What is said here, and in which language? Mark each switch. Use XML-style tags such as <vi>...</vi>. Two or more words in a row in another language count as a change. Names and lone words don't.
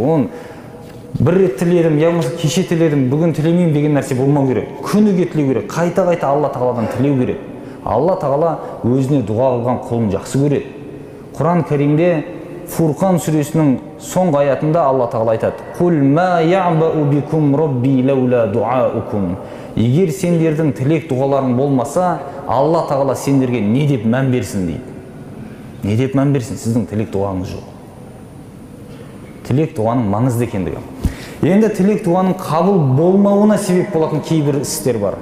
<kk>Оның бір рет тіледім, я болмаса кеше тіледім, бүгін тілемеймін деген нәрсе болмау керек. Күніге тілеу керек. Қайта-қайта Алла Тағаладан тілеу керек. Алла Тағала өзіне дұға қылған құлын жақсы көреді. Құран Кәримде Фурқан сүресінің соңғы аятында Алла Тағала айтады:</kk> <ar>«قل ما يعبأ بكم ربي لولا دعاؤكم».</ar> <kk>Егер сендердің тілек дұғаларың болмаса, Алла Тағала сендерге не деп мән берсін дейді. Не деп мән берсін? Сіздің тілек дұғаңыз жоқ. Тілек дұғаның маңызды екендігі. Енді тілек дұғаның қабыл болмауына себеп болатын кейбір істер бар.</kk>